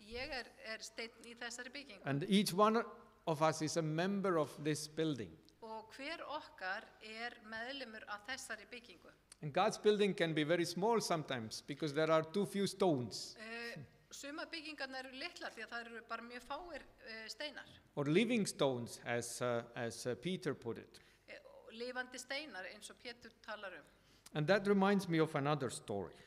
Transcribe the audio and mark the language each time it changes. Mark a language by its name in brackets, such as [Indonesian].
[Icelandic] Ég steinn í þessari byggingu. [English] And each one of us is a member of this building. [Icelandic] Og hver okkar meðlimur af þessari byggingu. [English] And God's building can be very small sometimes because there are too few stones. [Icelandic] Suma byggingarnar eru litlar því að það eru bara mjög fáir steinar. [English] Or living stones, as Peter put it. [Icelandic] Lifandi steinar eins og Pétur talar [English] And that reminds me of another story,